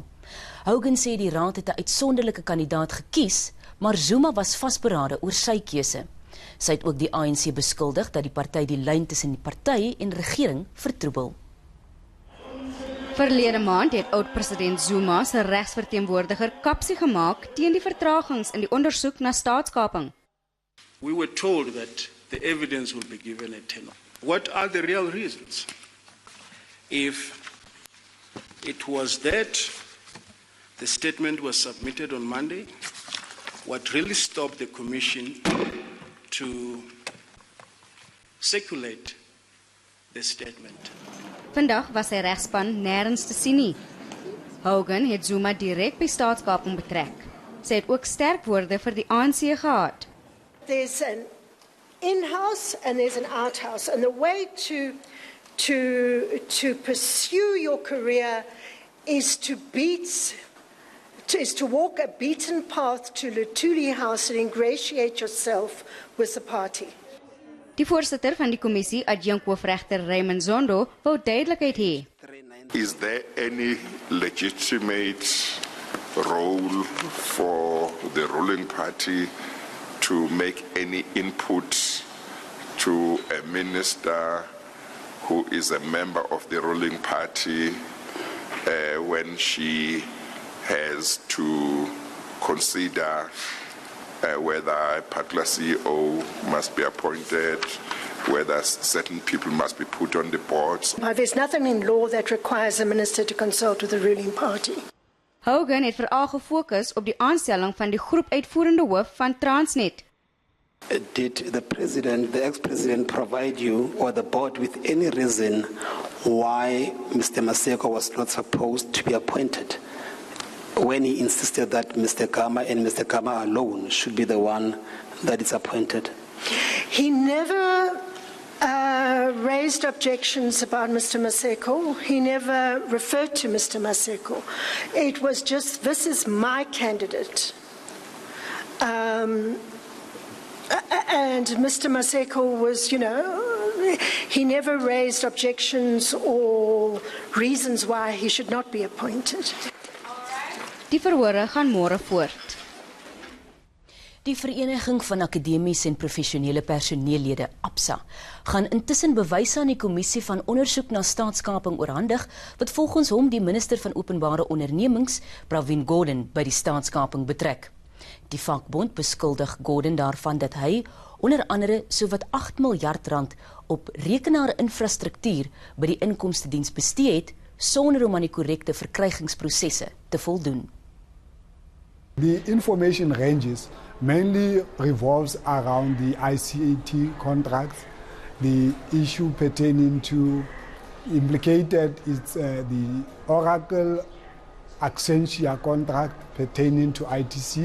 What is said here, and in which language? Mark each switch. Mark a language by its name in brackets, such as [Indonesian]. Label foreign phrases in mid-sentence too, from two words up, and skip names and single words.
[Afrikaans] Hogan sê die raad het 'n uitsonderlike kandidaat gekies, maar Zuma was vasberade oor sy keuse. Sy het ook die ANC beskuldig dat die party die lyn tussen die party en regering vertroebel. Verlede maand het oud-president Zuma se regsverteenwoordiger kapsie gemaak teen die vertragings in die ondersoek na staatskaping. [English] We were told that the evidence will be given a tenor. What are the real reasons? If it was that the statement was submitted on Monday, what really stopped the commission to circulate the statement? [Afrikaans] Vandag was sy regspan nêrens te sien nie. Hogan het Zuma direk by staatskaping betrek. Sy het ook sterk woorde vir die ANC gehad. [English] There's an in-house and there's an out-house, and the way to pursue your career is to walk a beaten path to Luthuli House and ingratiate yourself with the party. [Afrikaans] Die voorsitter van die kommissie, adjunkt-hoofregter Raymond Zondo, wou duidelikheid hê. [English] Is there any legitimate role for the ruling party to make any input to a minister who is a member of the ruling party when she has to consider whether a particular CEO must be appointed, whether certain people must be put on the boards? There's nothing in law that requires a minister to consult with the ruling party. [Afrikaans] Hogan het veral gefokus op die aanstelling van die groepuitvoerende hoof van Transnet. [English] Did the ex-president provide you or the board with any reason why Mr. Maseko was not supposed to be appointed, when he insisted that Mr. Gama and Mr. Gama alone should be the one that is appointed? He never raised objections about Mr. Maseko. He never referred to Mr. Maseko. It was just, this is my candidate. And Mr. Maseko was, he never raised objections or reasons why he should not be appointed. [Afrikaans] Die verhore gaan môre voort. Die Vereniging van Akademiese en Professionele Personeellede, APSA, gaan intussen bewyse aan die kommissie van ondersoek na staatskaping oorhandig, wat volgens hom die minister van Openbare Ondernemings, Pravin Gordhan, by die staatskaping betrek. Die vakbond beskuldig Gordhan daarvan dat hy onder andere sowat 8 miljard rand op rekenaarinfrastruktuur by die inkomstediens bestee het, sonder om aan die korrekte verkrygingsprosesse te voldoen. [English] The information ranges mainly revolves around the ICT contracts. The issue pertaining to implicated is the Oracle Accenture contract pertaining to ITC.